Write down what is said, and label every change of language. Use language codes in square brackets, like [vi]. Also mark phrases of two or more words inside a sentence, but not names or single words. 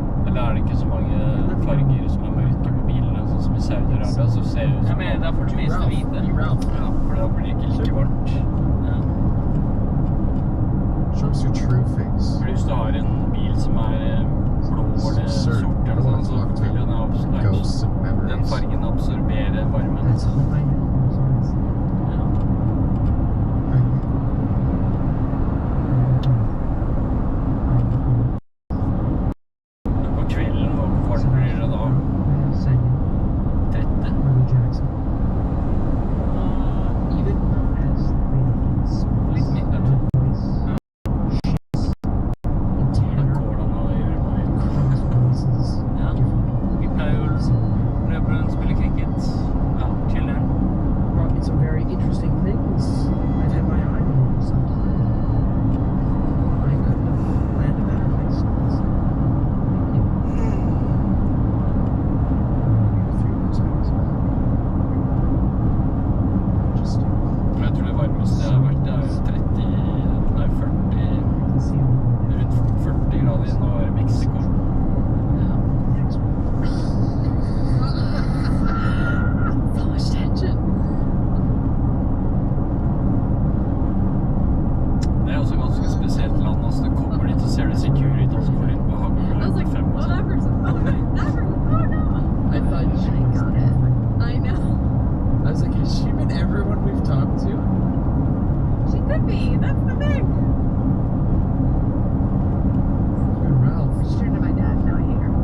[no] Eller er det ikke så mange farger som er mørke på bilene, sånn som i Saudi-Arabia, så ser det ut Ja, som men da får du mest hvite. Ralph. Ja, for da blir det ikke like varmt. Ja. [en] Shows your true face. [no] Hvis du har en bil som er blå eller sort eller sånn, så vil jo [en] Ghosts and [no] den [en] memories. [no] fargen absorbere varmen. [en] That's all I know. [no] Ja. På kvelden, hvor varmt blir det da? 30? [en] Marley Jackson. Even as the Rangers [no] Litt mindre. [en] voice shifts in [no] Da [en] tenor, [no] går det an å gjøre noe. [en] Tom's voice is [no] Ja. [en] different. [no] Vi pleier jo [en] So, [no] løpe rundt, spille cricket. Ja, chiller'n. [en] well, it's a very interesting thing. I've had my eye on it for some time. I couldn't have planned a better place. Thank you. [no] Men jeg tror det varmeste jeg har vært, det er 40, [en] To see all the [no] rundt 40 grader nå er i Mexico. [en] next one. So much tension. [no] Det er også ganske spesielt land, altså du kommer dit og ser det Securitas går rundt med [en] I was [no] hagler [en] like, [no] på 5 og [en] oh, [no] sånn. [en] that person. Oh, no, that person. Oh, no. I thought she got it. I know. I was like, has she been everyone we've talked to? She could be. That's the thing. Ralph. She turned to my dad. Now I hate her.